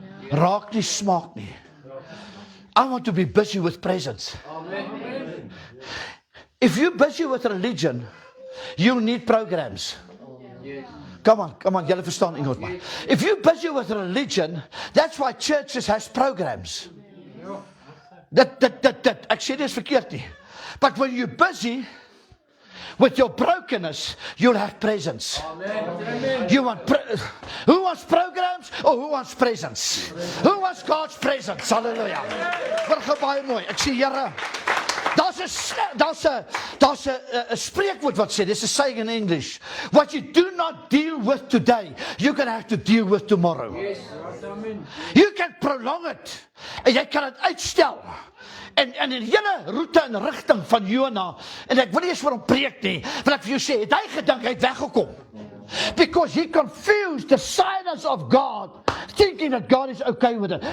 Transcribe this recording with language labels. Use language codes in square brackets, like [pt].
[af] Raak nie, smaak nie. [en] I want to be busy with presence. If you're busy with religion, you need programs. Come on, [af] julle verstaan Engels maar. [en] If you're busy with religion, that's why churches has programs. [af] Ek sê dit is verkeerd nie. [en] But when you're busy with your brokenness, you'll have presence. You want who wants programs or who wants presence? Who wants God's presence? Hallelujah. [af] Word baie mooi. Ek sê Here, daar's 'n spreekwoord wat sê, [en] this is saying in English, what you do not deal with today, you're going to have to deal with tomorrow. Yes, amen. You can prolong it. [af] En jy kan dit uitstel. En in die hele roete en rigting van Jona, en ek wil nie eens vir hom preek nie, want ek vir jou sê, het hy gedink hy het weggekom. [en] Because he confused the silence of God, thinking that God is okay with it.